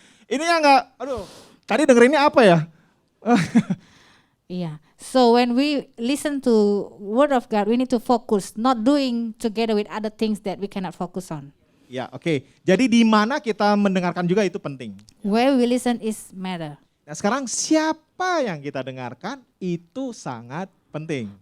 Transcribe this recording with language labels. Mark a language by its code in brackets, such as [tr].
[id] Ini ya nggak, aduh, tadi dengerinnya apa ya? yeah. [en] So when we listen to Word of God, we need to focus, not doing together with other things that we cannot focus on. [id] Ya, oke. Jadi di mana kita mendengarkan juga itu penting. [en] Where we listen is matter. [id] Nah sekarang siapa yang kita dengarkan itu sangat penting.